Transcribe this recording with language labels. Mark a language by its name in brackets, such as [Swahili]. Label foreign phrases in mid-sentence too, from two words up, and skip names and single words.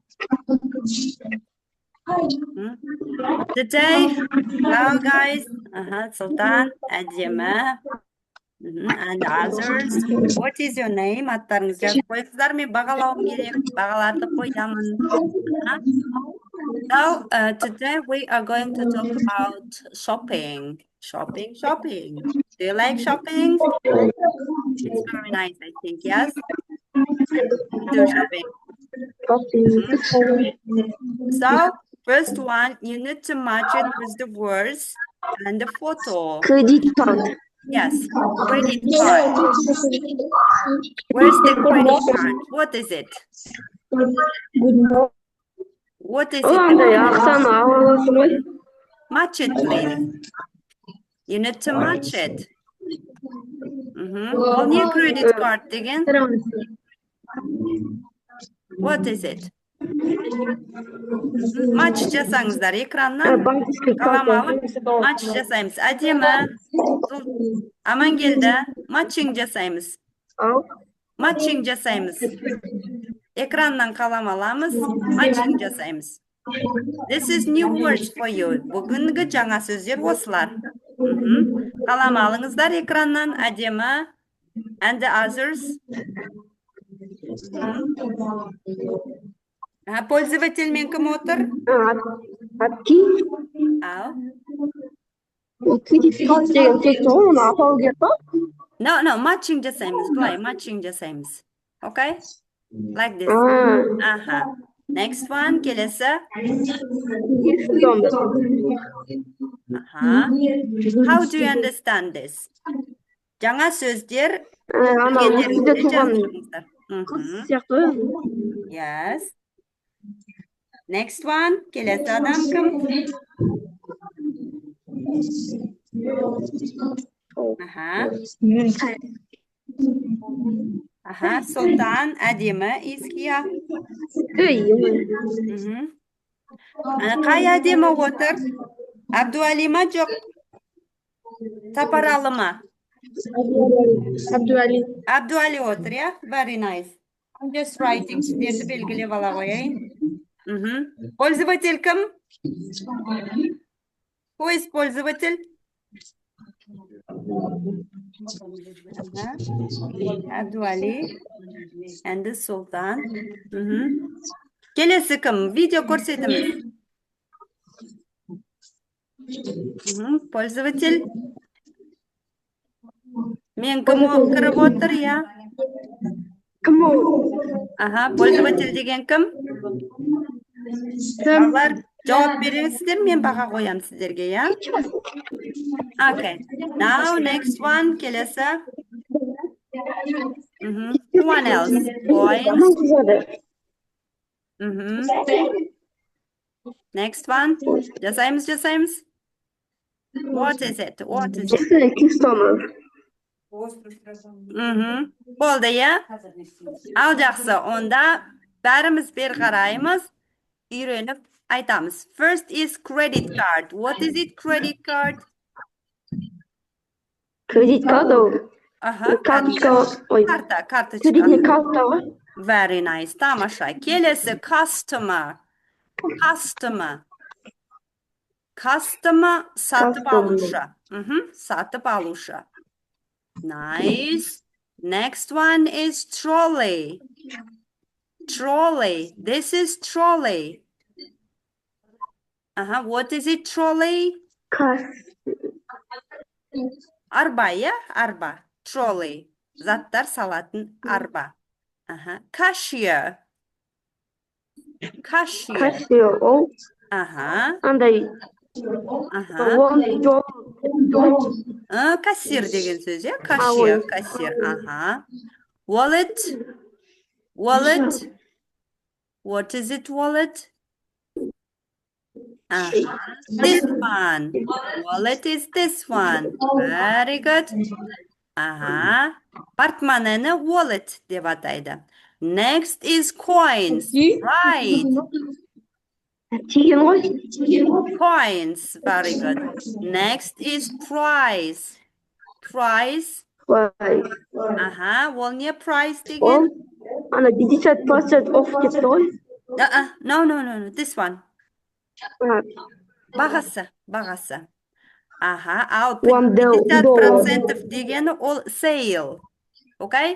[English] Today, hello guys. Sultan, Adjema, and others. What is your name? [Kazakh] Аттарыңызды жазып қойыңыздар. Мен бағалауым керек. Бағаларды қоямын. [English] So, today we are going to talk about shopping. Shopping. Do you like shopping? It's very nice, I think, yes? Do shopping. So, first one, you need to match it with the words and the photo. Credit card. Yes, credit card. Where's the credit card? What is it? What is it? Match it, please. You need to match it. [Kazakh] Ол не [English] credit card [Kazakh] деген? [English] What is it? [Kazakh] Матч жасаңыздар экраннан. Қаламалы матч жасаймыз. Әдемі. Амангелді. Матчинг жасаймыз. Матчинг жасаймыз. Экраннан қалам аламыз. Матчинг жасаймыз. [English] This is new words for you. [Kazakh] Бүгінгі жаңа сөздер осылар. Қалам алыңыздар экраннан. Әдемі. [English] And the others. [Kazakh] Пользовательмен кім отыр? Апки. Ал. [English] Credit card [Kazakh] деген сөз оны апау керек па? [English] No, matching [Kazakh] жасаймыз. Былай, matching жасаймыз. [English] Okay? Like this. Next one, келесі. How do you understand this? [Kazakh] Жаңа сөздер. [English] Yes. Next one, [Kazakh] келесі адам кім? Sultan, әдемі, Иския. Қай әдемі отыр? Абдуали ма жоқ? Сапаралы ма? Абдуали отыр, я? [English] Very nice. I'm just writing. [Kazakh] Сіздерді белгілеп ала қояйын. Пользователь кім? [English] Who is пользователь? Абдуали and the Sultan. [Kazakh] Келесі кім? Видео көрсетіміз. [Russian] Пользователь. [Kazakh] Мен кім кіріп отыр, я? Кім ол? Пользователь деген кім? Алар жауап бересіздер, мен баға қоям сіздерге, я? [English] Okay. Now, next one, келесі. Who one else? Coins. Next one. [Kazakh] Жасаймыз. [English] What is it? Customer. [Kazakh] Болды, я? Ал жақсы, онда бәріміз бер қараймыз, үйреніп айтамыз. [English] First is credit card. What is it, credit card? Credit card [Kazakh] ол. [Russian] Карточка. Кредитный карта [Kazakh] ғой. [English] Very nice. [Kazakh] Тамаша. Келесі customer. Customer сатып алушы. Сатып алушы. [English] Nice. Next one is trolley. This is trolley. What is it, trolley? [Kazakh] Арба, я? Арба. Trolley. Заттар салатын арба. Cashier. Cashier ол. Андай. Кассир деген сөз, я? Кассир. [English] Wallet. What is it, wallet? This one. Wallet is this one. Very good. [Kazakh] Портмонені wallet деп атайды. [English] Next is coins. Right. Coins. Very good. Next is price. [Kazakh] Ол не price деген? Ана 50% off кетті ғой. [English] No, no, no, no. This one. А, [Kazakh] Бағасы. Аха, ал $1. 50% дегені ол sale. Okay?